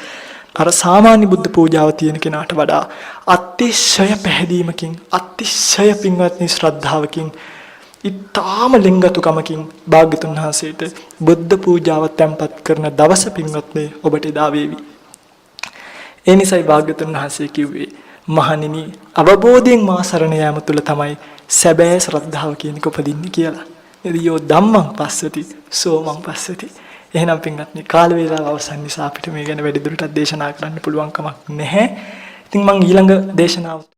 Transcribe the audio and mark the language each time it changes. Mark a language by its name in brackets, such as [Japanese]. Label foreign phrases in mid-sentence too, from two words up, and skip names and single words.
[Sinhala] අර සාමාන්‍ය බුද්ධ පූජාව තියෙන කෙනාට වඩා අතිශය පැහැදීමකින් අතිශය පින්වත්නි ශ්‍රද්ධාවකින් ඊටාම ලිංගතුකමකින් භාග්‍යතුන් වහන්සේට බුද්ධ පූජාව තැන්පත් කරන දවස පින්වත්නි ඔබට එදා වේවි. ඒ නිසයි භාග්‍යතුන් වහන්සේ කිව්වේ මහණෙනි අවබෝධයෙන් මා සරණ යාම තුල තමයි සැබෑ ශ්‍රද්ධාව කියන එක උපදින්නේ කියලා. [Pali] එදියෝ ධම්මං පස්සති සෝමං පස්සති. [Sinhala] එහෙනම් පින්වත්නි කාල වේලාව අවසන් නිසා අපිට මේ ගැන වැඩිදුරටත් දේශනා කරන්න පුළුවන් කමක් නැහැ. ඉතින් මම ඊළඟ දේශනාව